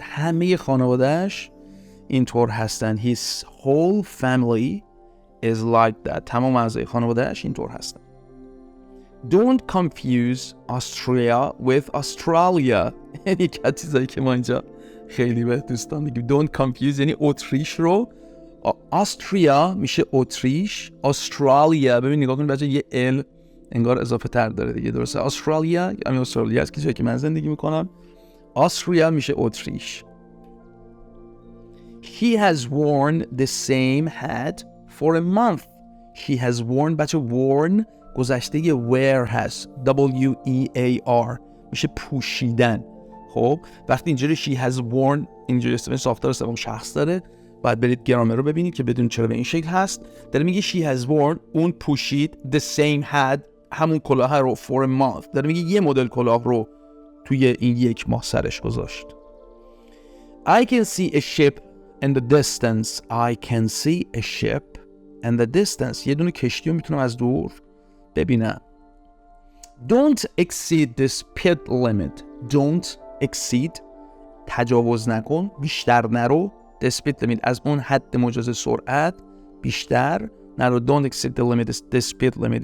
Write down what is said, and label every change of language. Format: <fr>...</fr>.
<fa>همه خانوادهش اینطور هستن.</fa> <en>His whole family is like that.</en> <fa>تمام اعضای خانوادهش اینطور هستن.</fa> <en>Don't confuse Austria with Australia.</en> <fa>یعنی که چیزایی که ما اینجا خیلی به دوستان میگیم.</fa> <en>Don't confuse</en> <fa>یعنی اتریش رو آستریا میشه اتریش. استرالیا ببین نگاه کن بچه یه ال انگار اضافه تر داره دیگه، درسته؟ استرالیا یعنی استرالیا است که جایی که من زندگی میکنم. آستریا میشه اتریش.</fa> <en>He has worn the same hat for a month. He has worn</en> <fa>بچه</fa> <en>worn</en> <fa>گذشته یه</fa> <en>wear</en> <fa>هست. W-E-A-R میشه پوشیدن. خب وقتی اینجوری</fa> <en>she has worn</en> <fa>اینجوری استفاده ساختار سوم شخص داره، باید برید گرامر رو ببینید که بدون چرا به این شکل هست. داره میگه</fa> <en>she has worn</en> <fa>اون پوشید</fa> <en>the same hat</en> <fa>همون کلاه رو</fa> <en>for a month.</en> <fa>داره میگه یه مدل کلاه رو توی این 1 ماه سرش گذاشت.</fa> <en>I can see a ship in the distance. I can see a ship in the distance.</en> <fa>یه دونه کشتی رو میتونم از دور ببینم.</fa> <en>Don't exceed the speed limit. Don't exceed.</en> <fa>تجاوز نکن. بیشتر نرو.</fa> <en>The speed limit.</en> <fa>از اون حد مجاز سرعت بیشتر نرو.</fa> <en>Don't exceed the limit. The speed limit.</en>